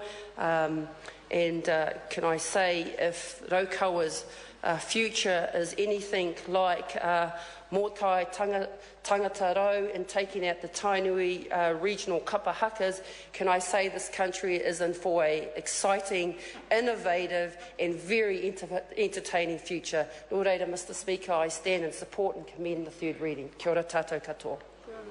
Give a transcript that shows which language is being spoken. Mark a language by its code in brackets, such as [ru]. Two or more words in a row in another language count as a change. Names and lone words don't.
[en] And can I say, if Raukawa's future is anything like Motai Tangata Rau and taking out the Tainui regional kapahakas, can I say this country is in for an exciting, innovative and very entertaining future. [mi] Nō reira, [en] Mr Speaker, I stand in support and commend the third reading. [mi] Kia ora tātou katoa.